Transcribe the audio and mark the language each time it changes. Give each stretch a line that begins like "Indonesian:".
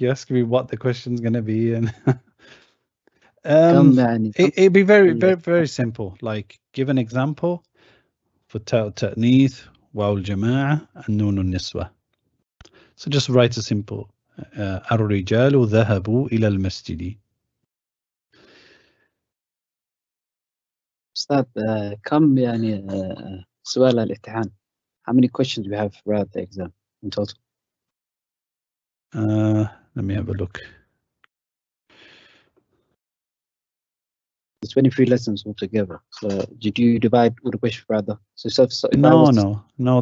English: You ask me what the question's going to be, and it'd be very, very, very simple. Like, give an example for ta'u ta'nith, waw al-jama'a, and nun al-niswa. So just write a simple
Arabic: الرجال ذهبوا إلى المسجد. أستاذ كم يعني سؤال الامتحان?
English: How many questions do we have throughout the exam in total? Let me have a look. It's 23 lessons altogether. So did you divide all the questions rather? So no.